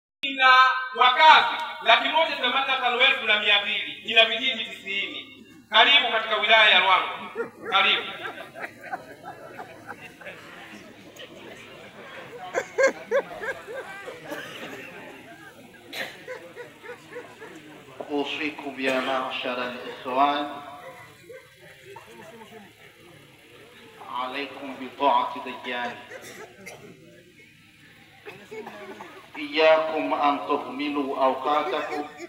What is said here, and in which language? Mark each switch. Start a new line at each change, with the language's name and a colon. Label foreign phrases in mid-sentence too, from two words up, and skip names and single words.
Swahili: ina wakazi 185,200, ina vijiji 90. Karibu katika wilaya ya Ruangwa. Karibu.
Arabic: أوصيكم يا معشر الإخوان عليكم بطاعة ديان، إياكم أن تهملوا أوقاتكم